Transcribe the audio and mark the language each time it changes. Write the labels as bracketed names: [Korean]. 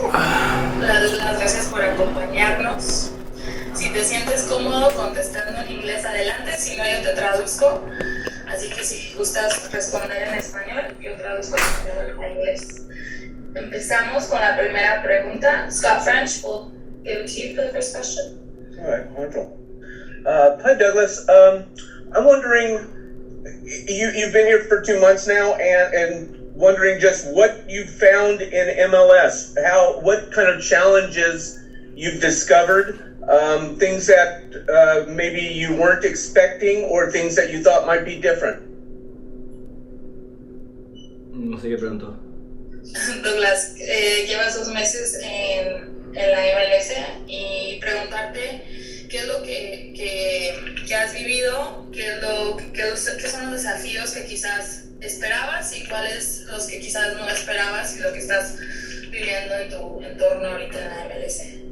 [Spanish] Las gracias por acompañarnos. Si te sientes cómodo contestando en inglés, adelante. Si no, yo te traduzco. Así que si gustas responder en español, yo traduzco en inglés. Empezamos con la primera pregunta. [English] Scott French will give it to you for the first question. All right, wonderful. Hi, Douglas. I'm wondering, you've been here for 2 months now, and wondering just what you found in MLS. What kind of challenges you've discovered, things that maybe you weren't expecting, or things that you thought might be different. [Spanish] No sé qué preguntó. Douglas, llevas 2 meses en la MLS y preguntarte qué es lo que has vivido, qué son los desafíos que quizás esperabas y cuáles los que quizás no esperabas y lo que estás viviendo en tu entorno ahorita en la MLS.